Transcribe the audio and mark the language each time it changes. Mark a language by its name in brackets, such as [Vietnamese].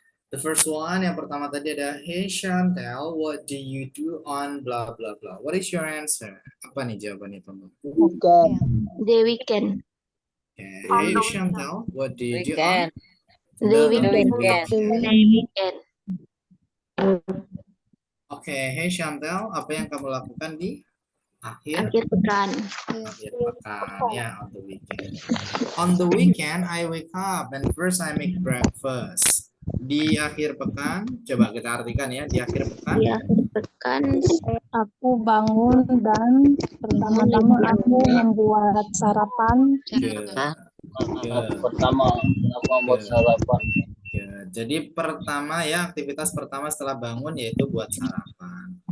[English] The first one, [Indonesian] yang pertama tadi ada, [English] hey Chantel, what do you do on blah blah blah? What is your answer? [Indonesian] Apa nih jawabannya teman? [English] The weekend. Okay. Hey Chantel, what do you do on The weekend? The weekend. [Indonesian] Okay, hey Chantel, apa yang kamu lakukan di akhir Akhir pekan. pekan ya, [English] on the weekend. On the weekend, I wake up and first I make breakfast. [Indonesian] Di akhir pekan, coba kita artikan ya, di akhir pekan. Di akhir pekan Aku bangun dan pertama-tama aku membuat sarapan. [English] Good. [Indonesian] Pertama, aku membuat sarapan. [English] Good. [Indonesian] Jadi pertama ya, aktivitas pertama setelah bangun yaitu buat sarapan.